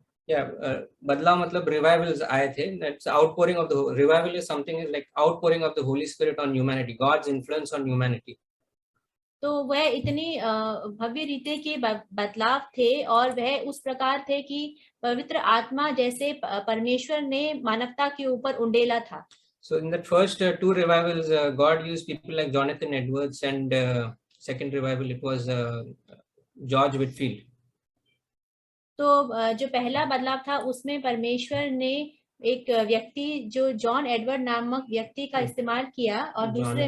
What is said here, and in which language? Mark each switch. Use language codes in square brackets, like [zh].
[hi] बदलाव मतलब रिवाइवल्स आए थे। [en] That's outpouring of the revival is something is like outpouring of the Holy Spirit on humanity, God's influence on humanity. [hi] तो वह इतनी भव्य रीति के बदलाव थे, और वह उस प्रकार थे कि पवित्र आत्मा जैसे परमेश्वर ने मानवता के ऊपर उंडेला था। [en] So in the first two revivals, God used people like Jonathan Edwards, and second revival it was George Whitefield. [hi] तो जो पहला बदलाव था उसमें परमेश्वर ने एक व्यक्ति जो जॉन एडवर्ड नामक व्यक्ति का इस्तेमाल किया और दूसरे